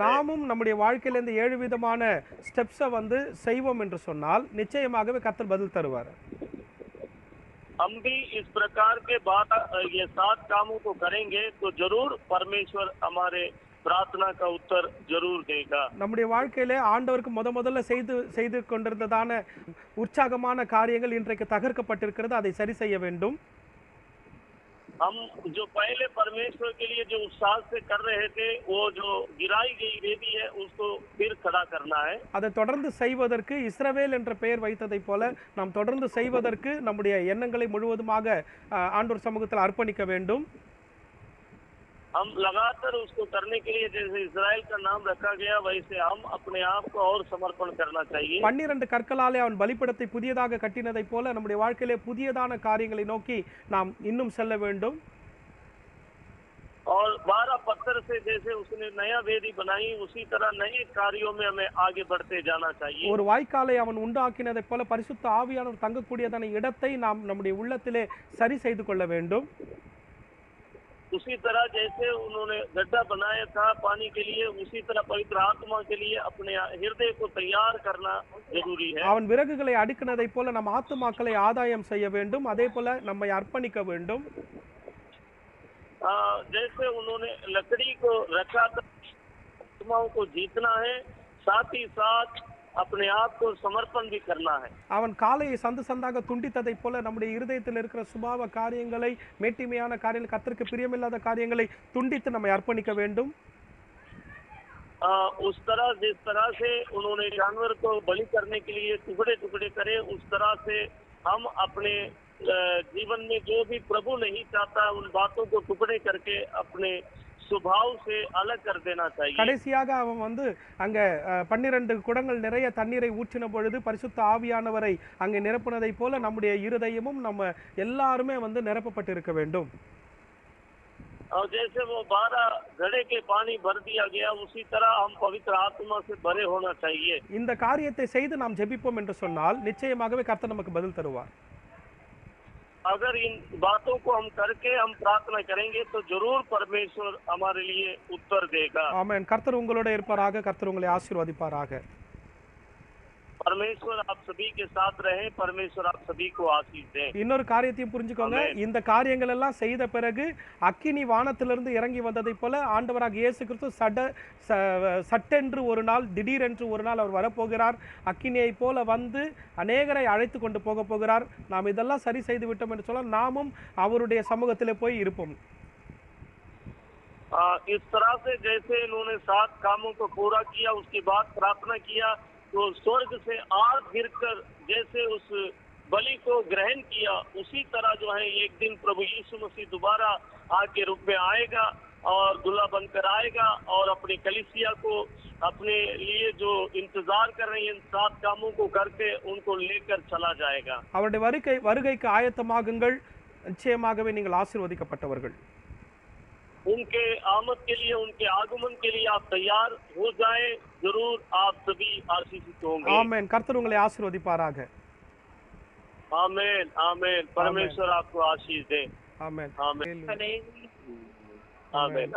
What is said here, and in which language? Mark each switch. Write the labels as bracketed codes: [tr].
[ta] நாமும் நம்முடைய வாழ்க்கையில இந்த 7 விதமான ஸ்டெப்ஸை வந்து செய்வோம் என்று சொன்னால் நிச்சயமாகவே கர்த்தர் பதில் தருவார். [hi] हम भी इस प्रकार के बाद ये 7 कामों को करेंगे तो जरूर परमेश्वर हमारे प्रार्थना का उत्तर जरूर देगा. [ta] நம்முடைய வாழ்க்கையிலே ஆண்டவருக்கு முதல்ல செய்து கொண்டிருந்ததான உற்சாகமான காரியங்கள் இன்றைக்கு தகர்க்கப்பட்டிருக்கிறது. அதை சரி செய்ய வேண்டும். [hi] हम जो पहले परमेश्वर के लिए जो उत्साह से कर रहे थे वो जो गिराई गई वेदी है उसको फिर खड़ा करना है. [ta] அதை தொடர்ந்து செய்வதற்கு இஸ்ரவேல் என்ற பெயர் வைத்ததைப் போல நாம் தொடர்ந்து செய்வதற்கு நம்முடைய எண்ணங்களை முழுவதுமாக ஆண்டவர் சமூகத்தில் அர்ப்பணிக்க வேண்டும். [hi] हम लगातार उसको करने के लिए जैसे इस्राएल का नाम रखा गया वैसे हम अपने आप को और समर्पण करना चाहिए. [ta] 12 கற்களாலே அவன் பலிபீடத்தை புதியதாக கட்டினதைப் போல நம்முடைய வாழ்க்கையிலே புதியதான காரியங்களை நோக்கி நாம் இன்னும் செல்ல வேண்டும். [hi] और 12 पत्थर से जैसे उसने नया वेदी बनाई उसी तरह नए कार्यों में हमें आगे बढ़ते जाना चाहिए. [ta] ஒரு வாய்க்காலை அவன் உண்டாக்கினதைப் போல பரிசுத்த ஆவியானவர் தங்கக்கூடியதான இடத்தை நாம் நம்முடைய உள்ளத்திலே சரி செய்து கொள்ள வேண்டும். [hi] उसी तरह जैसे उन्होंने गड्ढा बनाया था पानी के लिए उसी तरह पवित्र आत्मा के लिए अपने हृदय को तैयार करना जरूरी है. [ta] அவன் விறகுகளை அடுக்கினதைப் போல நம் ஆத்துமாக்களை ஆதாயம் செய்ய வேண்டும். அதே போல நம்மை அர்ப்பணிக்க வேண்டும். [hi] जैसे उन्होंने लकड़ी को रखा था, आत्माओं को जीतना है, साथ ही साथ अपने आप को समर्पण भी करना है. [ta] அவன் காலையை சந்தாக துண்டித்ததைப் போல நம்முடைய இருதயத்தில் இருக்கிற சுபாவ காரியங்களை, மேட்டிமையான காரியங்களை, கர்த்தருக்கு பிரியமில்லாத காரியங்களை துண்டித்து நம்மை அர்ப்பணிக்க வேண்டும். [hi] उस तरह जिस तरह से उन्होंने जानवर को बलि करने के लिए टुकड़े टुकड़े करे उस तरह से हम अपने जीवन में जो भी प्रभु नहीं चाहता उन बातों को टुकड़े करके अपने சுபாவ से अलग कर देना चाहिए. [ta] கடைசியாக அவன் வந்து அங்க 12 குடங்கள் நிறைய தண்ணீரை ஊற்றின பொழுது பரிசுத்த ஆவியானவரை அங்கே நிரப்புனதைப் போல நம்முடைய இருதயமும் நம்ம எல்லாருமே வந்து நிரப்பப்பட்டு இருக்க வேண்டும். [hi] और जैसे वो 12 घड़े के पानी भर दिया गया उसी तरह हम पवित्र आत्मा से भरे होना चाहिए. [ta] இந்த காரியத்தை செய்து நாம் ஜெபிப்போம் என்று சொன்னால் நிச்சயமாகவே கர்த்தர் நமக்கு பதில் தருவார். [hi] अगर इन बातों को हम करके हम प्रार्थना करेंगे तो जरूर परमेश्वर हमारे लिए उत्तर देगा. [ta] ஆமென். கர்த்தர் உங்களோட இருப்பாராக. கர்த்தர் உங்களை ஆசீர்வதிப்பாராக. [hi] परमेश्वर आप सभी के साथ रहे. परमेश्वर आप सभी को आशीष दे. [ta] இன்னொரு காரியத்தையும் புரிஞ்சுக்கோங்க. இந்த காரியங்கள் எல்லாம் செய்த பிறகு அக்கினி வானத்திலிருந்து இறங்கி வந்ததைப் போல ஆண்டவராக இயேசு கிறிஸ்து சட்டென்று ஒரு நாள், திடீரென்று ஒரு நாள் அவர் வரப்போகிறார். அக்கினியை போல வந்து அநேகரை அழைத்து கொண்டு போக போகிறார். நாம் இதெல்லாம் சரி செய்து விட்டோம் என்று சொன்னால் நாமும் அவருடைய சமூகத்திலே போய் இருப்போம். [hi] इस तरह से जैसे इन्होंने 7 कामों को पूरा किया, उसके बाद प्रार्थना किया, तो स्वर्ग से आग गिरकर जैसे उस बलि को ग्रहण किया, उसी तरह जो है एक दिन प्रभु यीशु मसीह दोबारा आग के रूप में आएगा और दूल्हा बनकर आएगा और अपनी कलीसिया को अपने लिए जो इंतजार कर रही है इन 7 कामों को करके उनको लेकर चला जाएगा. [ta] அவருடைய வருகைக்கு ஆயத்தமாகுங்கள். நிச்சயமாகவே நீங்கள் ஆசீர்வதிக்கப்பட்டவர்கள். [hi] उनके आमद के लिए, उनके आगमन के लिए आप तैयार हो जाएं. जरूर आप सभी आशीषित होंगे. [ta] आमेन. கர்த்தர் உங்களை ஆசீர்வதிப்பாராக. [hi] आमेन, आमेन. परमेश्वर आपको आशीष दे. आमेन, आमेन, आमेन.